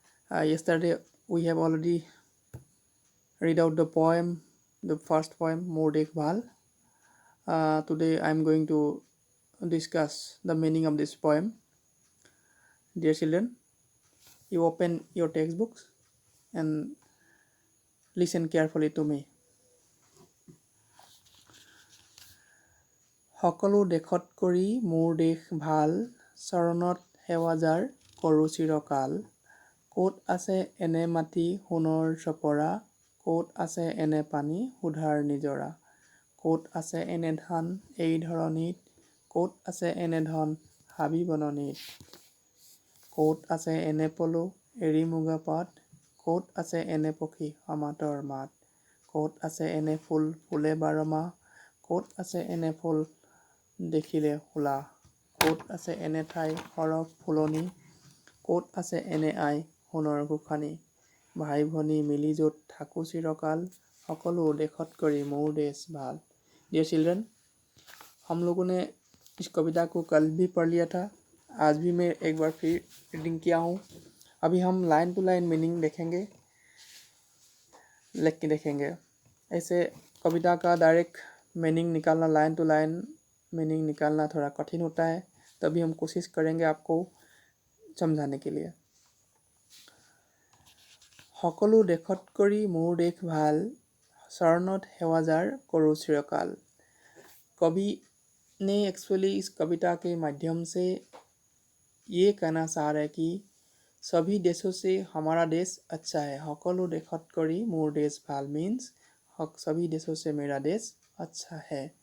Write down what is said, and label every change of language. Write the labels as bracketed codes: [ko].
[en] Yesterday we have already read out the first poem, More Dekhbhal. Today I am going to discuss the meaning of this poem. Dear children, you open your textbooks and listen carefully to me. [as] সকলো দেশত কৰি মোৰ দেশ ভাল, চৰণত সেৱা যাৰ কৰোঁ চিৰকাল। ক'ত আছে এনে মাটি সোণৰ চপৰা, ক'ত আছে এনে পানী সুধাৰ নিজৰা, ক'ত আছে এনে ধান এই ধৰণীত, ক'ত আছে এনে ধন হাবি বননিত, ক'ত আছে এনে পলু এৰি মুগা পাত, ক'ত আছে এনে পক্ষী সমাতৰ মাত, ক'ত আছে এনে ফুল ফুলে বাৰ মাহ, ক'ত আছে এনে ফুল দেখিলে হোলা, ক'ত আছে এনে ঠাই সৰহ ফুলনি, ক'ত আছে এনে আই সোণৰ গোসানী, ভাই ভনী মিলি য'ত থাকোঁ চিৰকাল, সকলো দেশত কৰি মোৰ দেশ ভাল। [hi] डियर चिल्ड्रन, हम लोगों ने इस कविता को कल भी पढ़ लिया था। आज भी मैं एक बार फिर रीडिंग किया हूँ। अभी हम लाइन टू लाइन मीनिंग देखेंगे, लिख के देखेंगे। ऐसे कविता का डायरेक्ट मीनिंग निकालना, लाइन टू लाइन मीनिंग निकालना थोड़ा कठिन होता है, तभी हम कोशिश करेंगे आपको समझाने के लिए। [as] সকলো দেশত কৰি মোৰ দেশ ভাল, চৰণত সেৱা যাৰ কৰোঁ চিৰকাल। [hi] कवि ने एक्चुअली इस कविता के माध्यम से ये कहना चाह रहे कि सभी देशों से हमारा देश अच्छा है। [as] সকলো দেশত কৰি মোৰ देश ভাল [hi] मीन्स सभी देशों से मेरा देश अच्छा है।